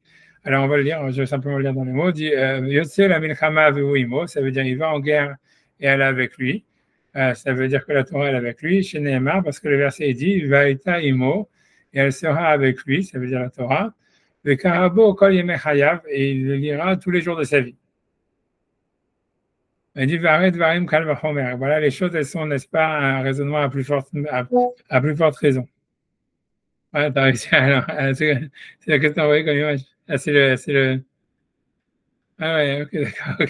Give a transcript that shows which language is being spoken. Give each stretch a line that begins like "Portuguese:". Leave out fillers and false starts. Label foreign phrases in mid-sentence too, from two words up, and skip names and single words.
French: Alors, on va le lire, je vais simplement le lire dans les mots. Dit,
Hebrew: יוצא למלחמה והיא עמו,
French: ça veut dire il va en guerre et elle est avec lui. Ça veut dire que la Torah est avec lui. Chez Nehemar, parce que le verset dit,
Hebrew: והיתה עמו,
French: et elle sera avec lui, ça veut dire la Torah.
Hebrew: וקרא בו כל ימי חייו,
French: et il le lira tous les jours de sa vie. Il dit, voilà, les choses, elles sont, n'est-ce pas, un raisonnement à plus forte raison. Ouais, t'as réussi. Alors, c'est la question envoyée comme image. Ah, c'est le. Ah ouais, ok, d'accord, ok.